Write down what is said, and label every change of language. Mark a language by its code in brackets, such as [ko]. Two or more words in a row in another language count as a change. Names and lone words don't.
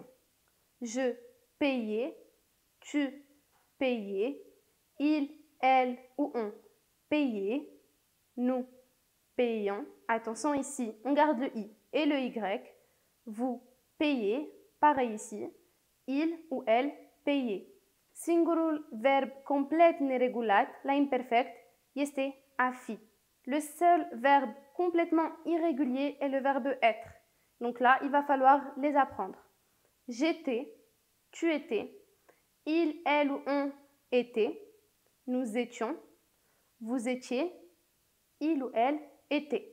[fr] Je payais, tu payais, il, elle ou on payait, nous payons. Attention ici, on garde le i et le y. Vous payez, pareil ici, il ou elle payait. [ro] Singurul verb complet neregulat, l'imperfect, este a fi. [fr] Le seul verbe complètement irrégulier est le verbe être. Donc là, il va falloir les apprendre. J'étais, tu étais, il, elle ou on était, nous étions, vous étiez, il ou elle était.